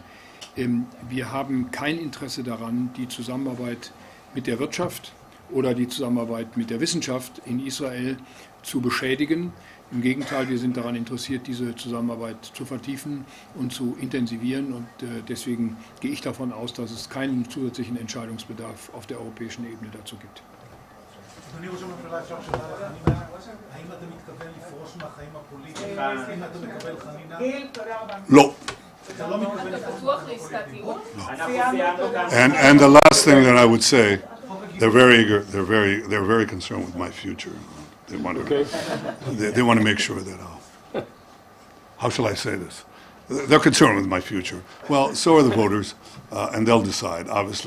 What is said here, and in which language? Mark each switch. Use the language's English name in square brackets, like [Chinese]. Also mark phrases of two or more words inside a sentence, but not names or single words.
[German] Wir haben kein Interesse daran, die Zusammenarbeit mit der Wirtschaft oder die Zusammenarbeit mit der Wissenschaft in Israel zu beschädigen. Im Gegenteil, wir sind daran interessiert, diese Zusammenarbeit zu vertiefen und zu intensivieren. Und deswegen gehe ich davon aus, dass es keinen zusätzlichen Entscheidungsbedarf auf der europäischen Ebene dazu gibt. [Hebrew] אדוני ראש הממשלה, אפשר שאלה לחנינה? האם אתה מתכוון לפרוש מהחיים הפוליטיים? האם אתה מקבל חנינה? No. אתה לא מתכוון לפרוש מהפוליטיקה? [English] And the last thing that I would say, they're very eager. They're very concerned with my future. They want to. They want to make sure that. How shall I say this? They're concerned with my future. Well, so are the voters, and they'll decide, obviously.